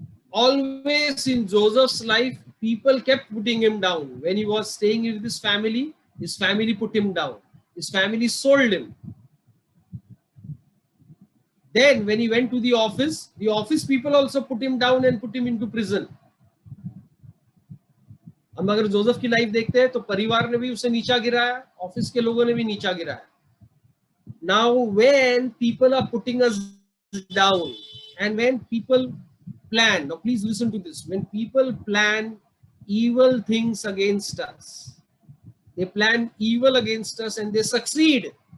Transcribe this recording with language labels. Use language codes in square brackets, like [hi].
[en] Always in Joseph's life, people kept putting him down. When he was staying with his family put him down. His family sold him. Then when he went to the office people also put him down and put him into prison. [hi] हम अगर Joseph की life देखते हैं तो परिवार ने भी उसे नीचा गिराया, ऑफिस के लोगों ने भी नीचा गिराया. [en] Now when people are putting us down and when people plan, now please listen to this, when people plan evil things against us, they plan evil against us and they succeed.